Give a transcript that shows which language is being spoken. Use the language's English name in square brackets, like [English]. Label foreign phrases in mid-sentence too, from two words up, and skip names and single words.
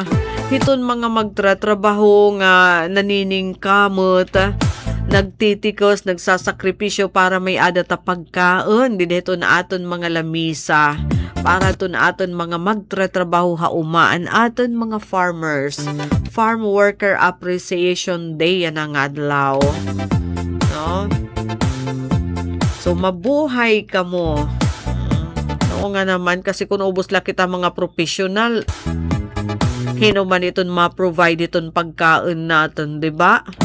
[Waray] Hiton mga magtratrabaho nga naniningkamot, nagtitikos, nagsasakripisyo para may ada ta pagkaon. Dito na aton mga lamisa. Para to na aton mga magtratrabaho haumaan aton mga farmers. Farm Worker Appreciation Day yan ang adlaw. No? So, mabuhay ka mo. [Filipino] Oo nga naman, kasi [Waray] kung ubos lang kita mga professional, hinuman iton ma-provide iton pagkain natin, di ba?